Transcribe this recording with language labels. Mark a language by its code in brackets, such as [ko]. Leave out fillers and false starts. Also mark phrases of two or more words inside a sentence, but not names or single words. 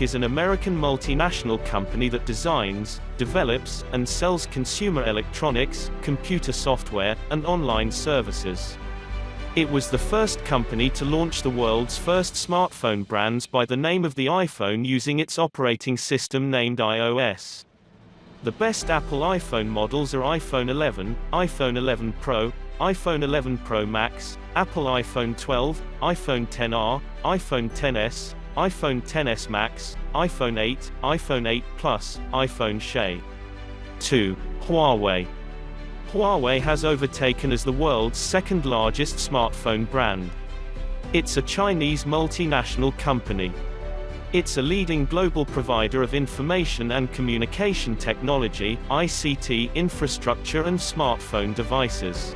[en] is an American multinational company that designs, develops, and sells consumer electronics, computer software, and online services. It was the first company to launch the world's first smartphone brands by the name of the iPhone using its operating system named iOS. The best Apple iPhone models are iPhone 11, iPhone 11 Pro, iPhone 11 Pro Max, Apple iPhone 12, iPhone XR, iPhone XS, iPhone XS Max, iPhone 8, iPhone 8 Plus, iPhone SE. 2. Huawei. Huawei has overtaken as the world's second largest smartphone brand. It's a Chinese multinational company. It's a leading global provider of information and communication technology, ICT infrastructure and smartphone devices.